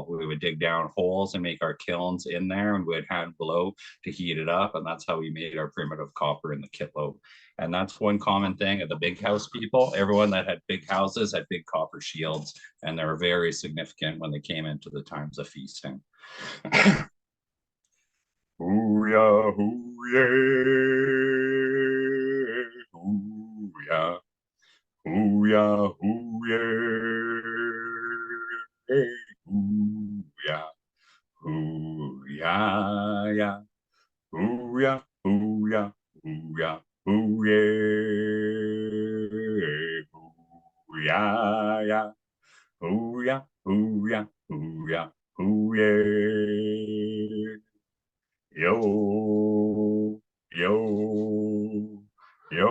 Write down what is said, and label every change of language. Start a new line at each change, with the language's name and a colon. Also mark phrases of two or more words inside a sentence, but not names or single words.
English: We would dig down holes and make our kilns in there, and we'd hand blow to heat it up. And that's how we made our primitive copper in the Kitlope. And that's one common thing of the big house people. Everyone that had big houses had big copper shields, and they were very significant when they came into the times of feasting. Hoo-ya, hoo-yay, hoo-ya. Hoo-ya, hoo-yay, hoo-ya, hoo-ya, ya, hoo-ya, hoo-ya, hoo-ya, hoo-yay, hoo-ya, ya, hoo-ya, hoo-ya, hoo-ya, hoo-yay, yo, yo, yo.